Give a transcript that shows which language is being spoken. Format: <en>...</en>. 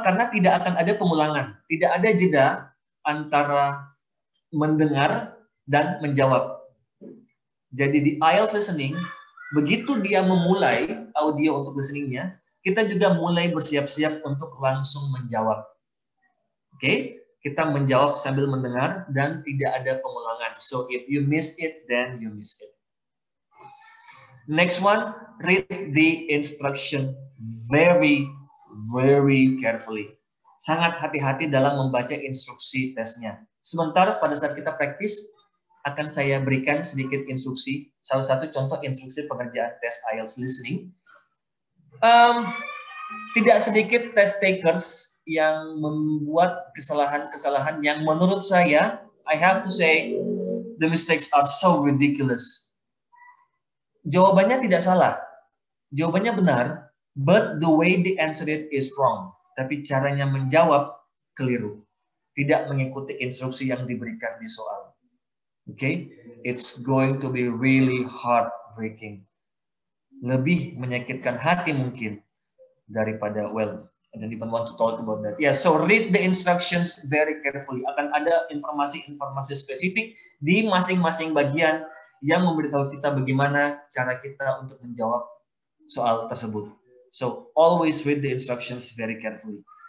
<id>Karena tidak akan ada pengulangan. Tidak ada jeda antara mendengar dan menjawab. Jadi di IELTS listening, begitu dia memulai audio untuk listeningnya, kita juga mulai bersiap-siap untuk langsung menjawab. Oke? Kita menjawab sambil mendengar dan tidak ada pengulangan.</id> <en>So if you miss it, then you miss it. Next one, read the instruction very, very carefully.</en> <id>Sangat hati-hati dalam membaca instruksi tesnya. Sementara pada saat kita praktis, akan saya berikan sedikit instruksi. Salah satu contoh instruksi pengerjaan tes IELTS listening. Tidak sedikit test takers yang membuat kesalahan-kesalahan yang menurut saya,</id> <en>I have to say, the mistakes are so ridiculous.</en> <id>Jawabannya tidak salah. Jawabannya benar,</id> <en>but the way they answer it is wrong.</en> <id>Tapi caranya menjawab keliru. Tidak mengikuti instruksi yang diberikan di soal. Okay?</id> <en>It's going to be really heartbreaking.</en> <id>Lebih menyakitkan hati mungkin daripada,</id> <en>well, I don't even want to talk about that. Yeah, so read the instructions very carefully.</en> <id>Akan ada informasi-informasi spesifik di masing-masing bagian yang memberitahu kita bagaimana cara kita untuk menjawab soal tersebut.</id> <en>So, always read the instructions very carefully.</en>